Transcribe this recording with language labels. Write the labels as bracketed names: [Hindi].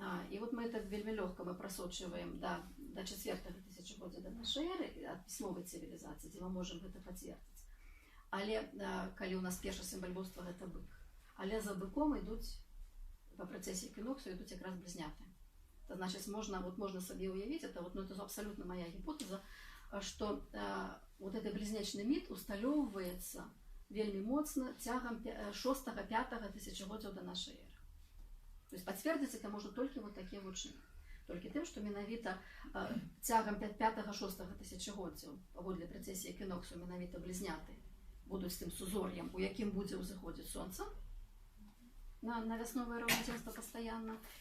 [Belarusian] І вот мы это вельмі лёгка прасочваем да 4-го тысячагоддзя да нашай эры, ад пісьмовай цывілізацыі, дзе мы можам гэта пацвердзіць. Але калі у нас першы сімвал боства гэта бык, але за быком ідуць па працэсе эквіноксу ідуць якраз блізняты. [Russian] Это значит, можно себе уявить, это абсолютно моя гипотеза, что вот этот близнечный мит [Belarusian] усталёўваецца вельмі моцна цягам 6-5 тысячагоддзяў [Russian] до нашей эры. [Belarusian] То есть пацвердзіць это можна толькі вот такія вучэнні. Толькі тым, што менавіта цягам 5-6 тысячагоддзяў паводле працэсіі эквіноксу менавіта блізняты будуць тым сузор'ем, у якім будзе ўзыходзіць сонца на вясновае раўнадзенства пастаянна.